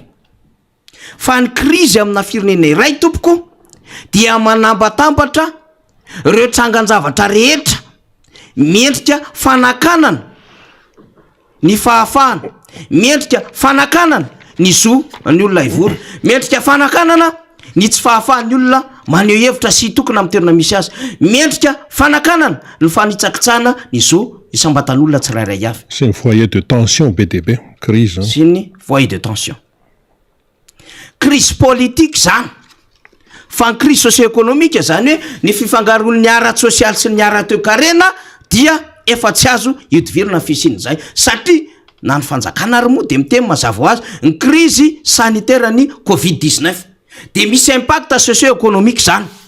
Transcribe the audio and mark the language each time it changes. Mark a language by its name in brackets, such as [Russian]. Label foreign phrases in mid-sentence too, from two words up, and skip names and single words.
[Malagasy] fa ny crise amina firenena iray tompoko dia manambatambatra ireo trangan-javatra rehetra miendrika fanakanana ny fahafahana, miendrika fanakanana ny zo ny olona ivory, miendrika fanakanana ny tsy fahafahany olona maneho hevitra sy tokona amin'ny toerana misy azy, miendrika fanakanana ny fanitsakitsana ny zo isambatan'olona tsirairay avy. [French] C'est un foyer de tension BTB, crise. C'est une foyer de tension. Crise politique [Malagasy] zany, fa ny [French] crise socio-économique [Malagasy] zany hoe ny fifangaron'ny ara-sosialy sy ny ara-toe-karena dia efa tsy azo itovirana fisiny zay, satria na ny fanjakana ary moa de miteny mazava ho azy ny [French] crise sanitaire [Malagasy] ny Covid-19 de misy [French] impact socio-économique [Malagasy] zany.